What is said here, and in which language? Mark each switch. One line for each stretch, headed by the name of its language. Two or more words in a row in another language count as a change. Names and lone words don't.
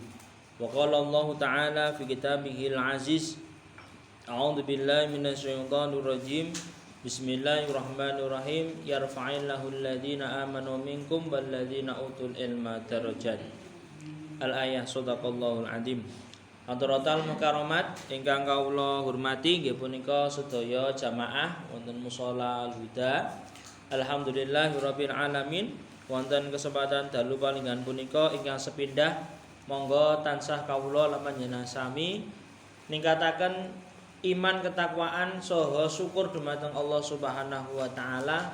Arabic: وقال الله تعالى في كتابه العزيز. أعوذ بالله من الشيطان الرجيم. بسم الله الرحمن الرحيم. يرفع الله الذين آمنوا منكم والذين أوتوا العلم درجات. الآية صدق الله العظيم. حضرات المكرمات
Javanese: ingkang kawula hormati nggih punika sedaya jamaah wonten mushola Al-Huda.
Arabic: الحمد لله رب العالمين.
Javanese: Wonten kesempatan dalu palinggan punika ingkang sepindah monggo tansah kawula lan panjenengan sami ningkataken iman ketakwaan saha syukur dumateng
Arabic: الله سبحانه وتعالى.